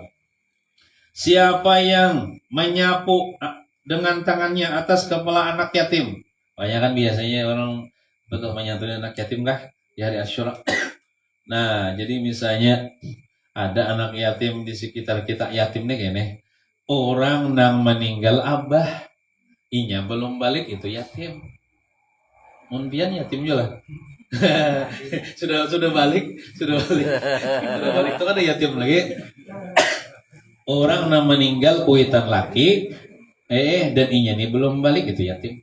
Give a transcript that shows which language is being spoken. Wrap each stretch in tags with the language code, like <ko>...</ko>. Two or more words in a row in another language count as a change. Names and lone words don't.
<id>Siapa yang menyapu dengan tangannya atas kepala anak yatim. Banyak kan biasanya orang betul menyantuni anak yatim kah di hari Asyura. Nah, jadi misalnya ada anak yatim di sekitar kita, yatim nih kayaknya.</id> <bjn>Orang nang meninggal abah, inya belum balik itu yatim. Munpian yatim juga lah. sudah balik itu kan ada yatim lagi. Orang nang meninggal kuitan laki, dan inya nih belum balik itu yatim.</bjn>